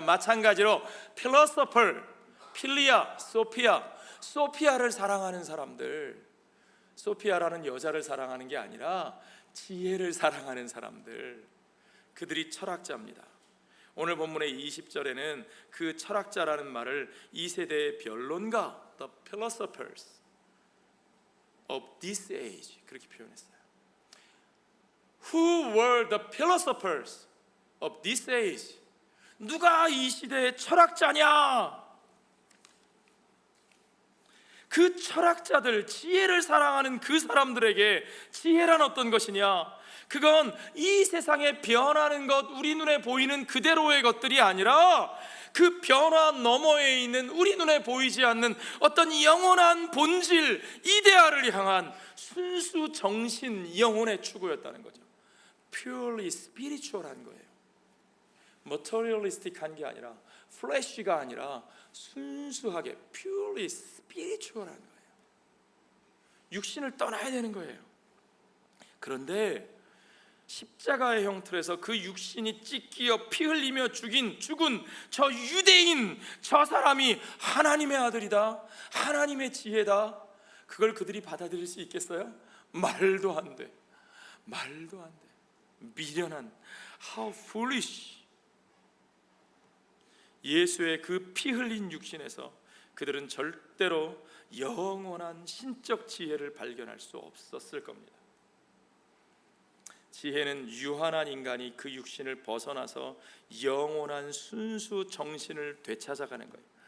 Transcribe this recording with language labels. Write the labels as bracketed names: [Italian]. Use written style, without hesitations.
[Korean] 마찬가지로 필로소퍼, 필리아, 소피아, 소피아를 사랑하는 사람들, 소피아라는 여자를 사랑하는 게 아니라 지혜를 사랑하는 사람들, 그들이 철학자입니다. 오늘 본문의 20절에는 그 철학자라는 말을 이 세대의 변론가, [English] the philosophers of this age, [Korean] 그렇게 표현했어요. [English] Who were the philosophers of this age? [Korean] 누가 이 시대의 철학자냐? 그 철학자들, 지혜를 사랑하는 그 사람들에게 지혜란 어떤 것이냐? 그건 이 세상에 변하는 것, 우리 눈에 보이는 그대로의 것들이 아니라 그 변화 너머에 있는 우리 눈에 보이지 않는 어떤 영원한 본질, 이데아를 향한 순수 정신, 영혼의 추구였다는 거죠. [English] Purely spiritual [Korean] 한 거예요. materialistic한 게 아니라, flesh가 아니라 순수하게 [English] purely spiritual [Korean] 한 거예요. 육신을 떠나야 되는 거예요. 그런데 십자가의 형틀에서 그 육신이 찢기어 피 흘리며 죽은 저 유대인, 저 사람이 하나님의 아들이다, 하나님의 지혜다, 그걸 그들이 받아들일 수 있겠어요? 말도 안 돼. 미련한, [English] how foolish. [Korean] 예수의 그 피 흘린 육신에서 그들은 절대로 영원한 신적 지혜를 발견할 수 없었을 겁니다. 지혜는 유한한 인간이 그 육신을 벗어나서 영원한 순수 정신을 되찾아가는 거예요.